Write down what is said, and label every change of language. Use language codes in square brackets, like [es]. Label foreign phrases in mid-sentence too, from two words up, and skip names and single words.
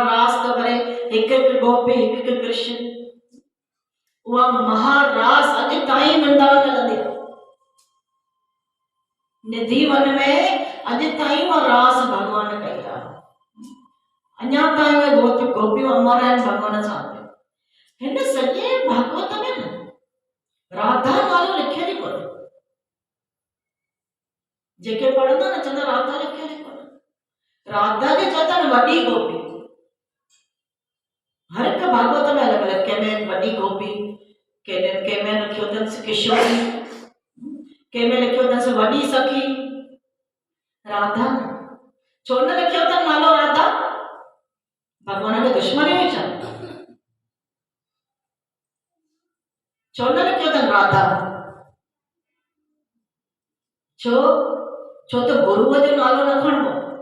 [sd] रास तो करे, हिक हिक गोपी हिक हिक कृष्ण। उहा महारास अॼु ताईं वृंदावन हलंदी आहे। निधि वन में अॼु ताईं उहा रास भॻवान कई आहे। अञा ताईं उहे गोपियूं अमर आहिनि भॻवान सां। हिन सॼे भागवत में न राधा नालो लिखियल ई कोन्हे। जेके पढ़ंदा न चवंदा राधा लिखियल ई कोन्हे। राधा खे चवंदा आहिनि वॾी गोपी। हर हिकु भागवत में अलॻि अलॻि, कंहिंमें वॾी गोपी, कंहिंमें लिखियो अथसि किशोरी, कंहिंमें लिखियो अथसि वॾी सखी। राधा छो न लिखियो अथनि नालो राधा? भॻवान खे दुश्मनी हुई छा? छो न लिखियो अथनि राधा? छो त गुरुअ जो नालो न खणबो।